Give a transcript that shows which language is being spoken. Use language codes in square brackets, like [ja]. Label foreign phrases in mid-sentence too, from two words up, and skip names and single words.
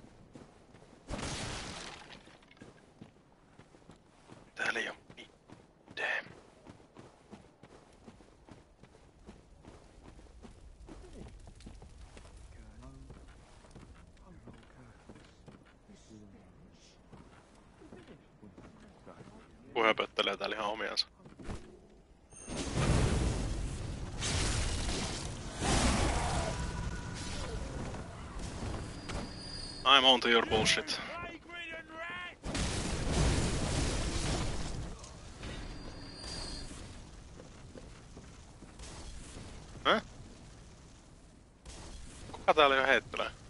[fi] Täällä ei oo mitään. Kun höpöttelee täällä ihan omiansa. [en] I'm on to your bullshit. [fi] Häh? Kuka täällä jo heittelee?